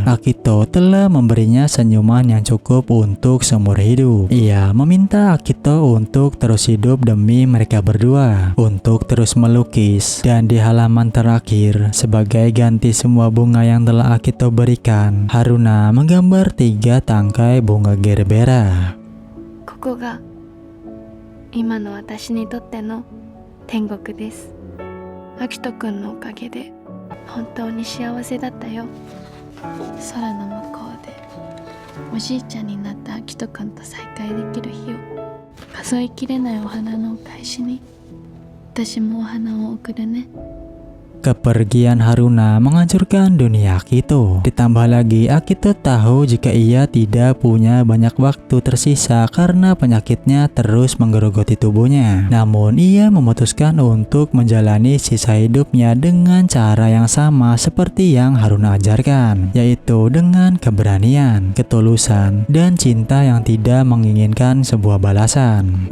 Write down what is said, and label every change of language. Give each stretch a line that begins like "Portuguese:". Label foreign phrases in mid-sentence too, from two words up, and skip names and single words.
Indonesian: Akito telah memberinya senyuman yang cukup untuk seumur hidup. Ia meminta Akito untuk terus hidup demi mereka berdua, untuk terus melukis, dan di halaman terakhir, sebagai ganti semua bunga yang telah Akito berikan, Haruna menggambar 3 tangkai bunga gerbera.
Japanese: ここが今の私にとっての天国です。秋人くんのおかげで本当に幸せだったよ。空の向こうでおじいちゃんになった秋人くんと再会できる日を数えきれないお花のお返しに私もお花を贈るね。
Indonesian: Kepergian Haruna menghancurkan dunia Akito. Ditambah lagi Akito tahu jika ia tidak punya banyak waktu tersisa karena penyakitnya terus menggerogoti tubuhnya. Namun ia memutuskan untuk menjalani sisa hidupnya dengan cara yang sama seperti yang Haruna ajarkan, yaitu dengan keberanian, ketulusan, dan cinta yang tidak menginginkan sebuah balasan.